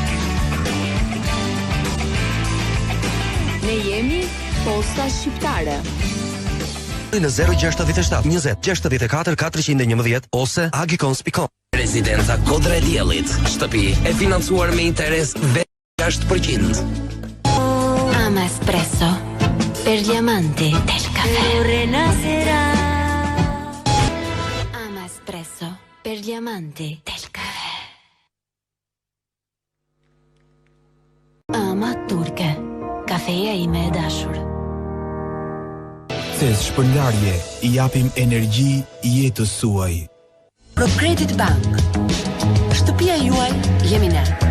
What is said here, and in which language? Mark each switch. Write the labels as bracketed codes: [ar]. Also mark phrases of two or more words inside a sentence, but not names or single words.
[sq] Ne jemi Posta Shqiptare. Në 067 20 64 411 ose agicons.com. Residenca Kodra e Diellit, shtëpi e financuar me interes 6%. [it] Ama espresso per gli amanti del caffè. Ama espresso per gli amanti del caffè. [sq] Ama turke, kafeja ime e dashur. Ces shpërndarje I japim energji jetës suaj. ProCredit Bank. Shtëpia juaj jemi ne.